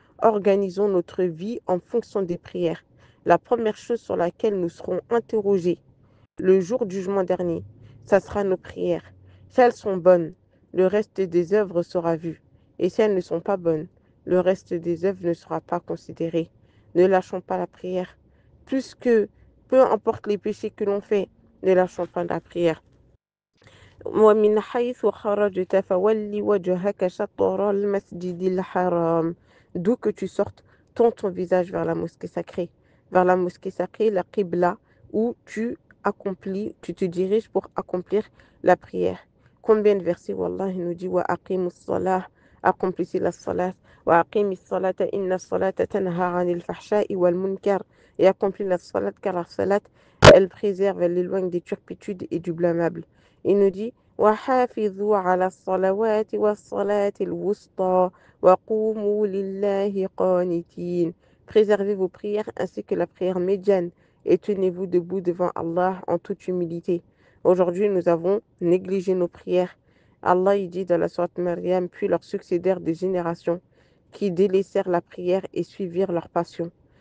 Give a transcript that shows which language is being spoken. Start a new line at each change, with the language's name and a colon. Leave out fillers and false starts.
French: Organisons notre vie en fonction des prières. La première chose sur laquelle nous serons interrogés le jour du jugement dernier, ça sera nos prières. Si elles sont bonnes, le reste des œuvres sera vu. Et si elles ne sont pas bonnes, le reste des œuvres ne sera pas considéré. Ne lâchons pas la prière. Plus que, peu importe les péchés que l'on fait, ne lâchons pas la prière.
Arabic: ومن حيث خرجت فول وجهك شطر المسجد الحرام.
French: D'où que tu sortes, tourne ton visage vers la mosquée sacrée. Vers la mosquée sacrée, la Qibla, où tu te diriges pour accomplir la prière. Combien de versets, Wallah, il nous dit
Arabic: wa aqimus salah,
French: accomplissez la salat,
Arabic: wa aqimis salata inna salata tanha anil fahsha'i wal munkar,
French: et accomplis la salat car la salat, elle préserve, elle éloigne des turpitudes et du blâmable. Il nous dit
Arabic: وحافظوا على الصلوات والصلاة الوسطى وقوموا لله قانتين.
French: Préservez vos prières ainsi que la prière médiane et tenez-vous debout devant Allah en toute humilité. Aujourd'hui, nous avons négligé nos prières. Allah il dit dans la sourate Maryam, puis leur succédèrent des générations qui délaissèrent la prière et suivirent leur passion.